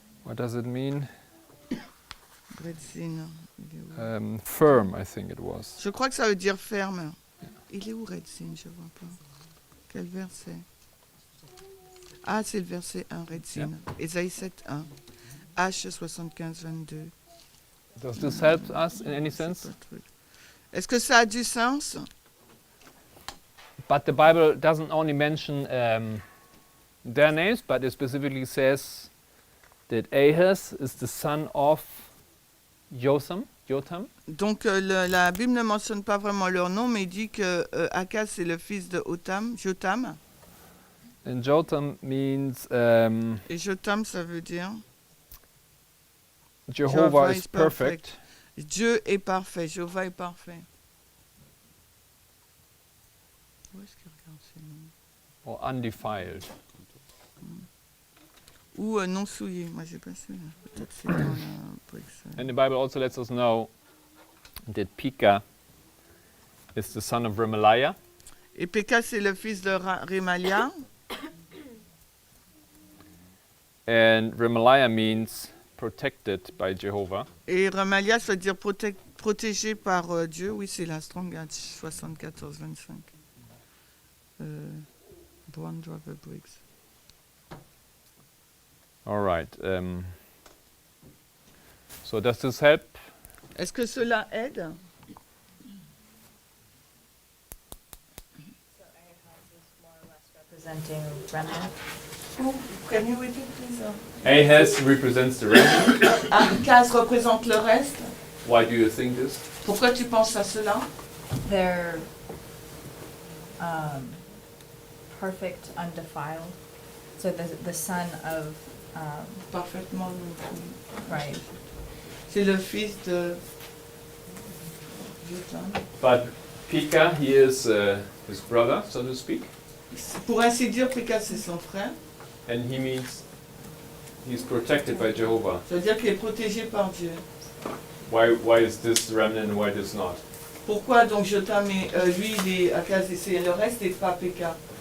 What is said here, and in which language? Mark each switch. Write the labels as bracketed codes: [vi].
[en] what does it mean? [fr] Redzin. Il est où? [en] Firm, I think it was. [fr] Je crois que ça veut dire ferme. Il est où Redzin? Je vois pas. Quel verset? Ah, c'est le verset 1, Redzin. Ésaïe 7, 1. H 75, 22. [en] Does this help us in any sense? [fr] Est-ce que ça a du sens? [en] But the Bible doesn't only mention their names, but it specifically says that Ahaz is the son of Jotham. [fr] Donc la Bible ne mentionne pas vraiment leur nom, mais il dit que Akaz c'est le fils de Jotham. [en] And Jotham means [fr] Et Jotham, ça veut dire [en] Jehovah is perfect. [fr] Dieu est parfait, Jéhovah est parfait. Où est-ce qu'il regarde ces noms? [en] Or undefiled. [fr] Ou non souillé, moi j'ai pas celui-là. Peut-être c'est dans la Brixton. [en] And the Bible also lets us know that Pekah is the son of Remaliah. [fr] Et Pekah c'est le fils de Remalia. [en] And Remaliah means protected by Jehovah. [fr] Et Remalia, ça veut dire protégé par Dieu. Oui, c'est la Strong 74-25. [en] Brown Driver Briggs. All right. So does this help? [fr] Est-ce que cela aide? [en] So Ahaz is more or less representing remnant. Can you repeat, please? Ahaz represents the remnant. [fr] Akaz représente le reste. [en] Why do you think this? [fr] Pourquoi tu penses à cela? [en] They're perfect, undefiled. So the son of [fr] Parfaitement. [en] right. [fr] C'est le fils de Jotham. [en] But Pekah, he is his brother, so to speak, [fr] Pour ainsi dire, Pekah c'est son frère. [en] and he means he's protected by Jehovah. [fr] Ça veut dire qu'il est protégé par Dieu. [en] Why is this remnant and why this not? [fr] Pourquoi donc Jotham et lui, il est Akaz et c'est le reste et pas Pekah?